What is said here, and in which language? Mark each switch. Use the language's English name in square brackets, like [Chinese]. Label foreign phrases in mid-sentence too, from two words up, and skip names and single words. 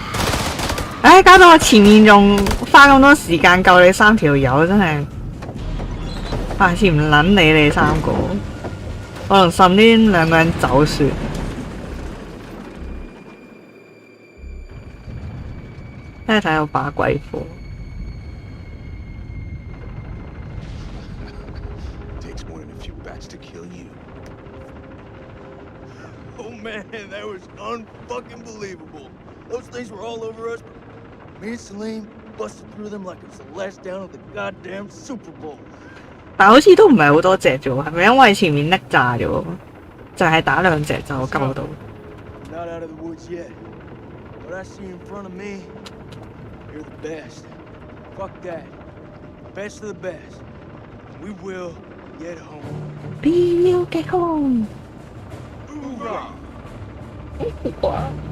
[Cantonese] 唉，搞到我前面仲花咁多時間救你三條友，真係下次唔撚理你三個，我同Salim兩個人走算。真係睇到把鬼火。 [English] Man, that was unfucking believable. Those things were all over us. Me and Salim busted through them like it was the last down of the goddamn Super Bowl. [Cantonese] 但好似都唔係好多隻啫喎，係咪因為前面叻炸咗？就係打兩隻就救到。 [English] Not out of the woods yet. What I see in front of me, you're the best. Fuck that. Best of the best. We will get home. We will get home. Hoorah! 哇！